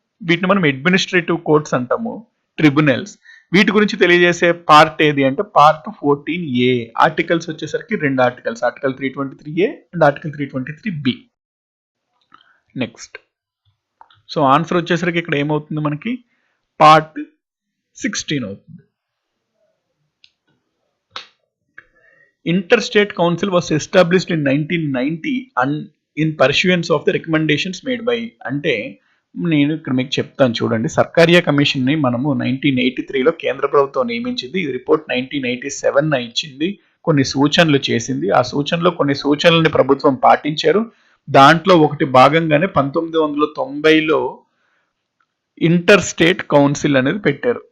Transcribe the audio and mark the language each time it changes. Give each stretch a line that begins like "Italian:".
Telugu: వీటిని మనం administrative courts అంటాము, ట్రిబ్యునల్స్. వీటి గురించి తెలియజేసే పార్ట్ ఏది అంటే పార్ట్ 14A. ఆర్టికల్స్ వచ్చేసరికి 2 articles, article 323A and article 323B. Next so answer వచ్చేసరికి ఇక్కడ ఏమవుతుంది మనకి పార్ట్ 16 అవుతుంది.
English: Interstate Council was established in 1990 and in pursuance of the recommendations made by,
Telugu: అంటే నేను ఇక్కడ మీకు చెప్తాను చూడండి. సర్కారియా కమిషన్ ని మనము 1983లో కేంద్ర ప్రభుత్వం నియమించింది. ఈ రిపోర్ట్ 1987 ఇచ్చింది, కొన్ని సూచనలు చేసింది. ఆ సూచనలో కొన్ని సూచనలని ప్రభుత్వం పాటించారు. దాంట్లో ఒకటి భాగంగానే 1990లో ఇంటర్ స్టేట్ కౌన్సిల్ అనేది పెట్టారు.